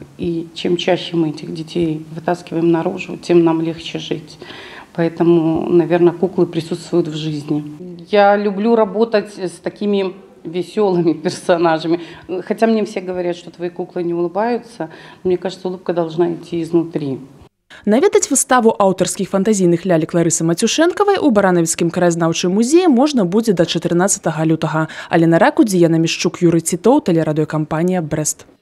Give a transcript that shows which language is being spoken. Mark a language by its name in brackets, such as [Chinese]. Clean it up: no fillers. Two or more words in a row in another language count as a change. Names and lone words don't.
[Russian] И чем чаще мы этих детей вытаскиваем наружу, тем нам легче жить. Поэтому, наверное, куклы присутствуют в жизни. Я люблю работать с такими веселыми персонажами. Хотя мне все говорят, что твои куклы не улыбаются, мне кажется, улыбка должна идти изнутри. [Belarusian] Наведаць выставу аўтарскіх фантазійных лялек Ларысы Матюшэнкавай у Баранавіцкім краязнаўчым музеі можна будзе да 14 лютага. Алена Ракудзі, Яна Мішчук, Юрый Цітоў, тэлерадыёкампанія «Брэст».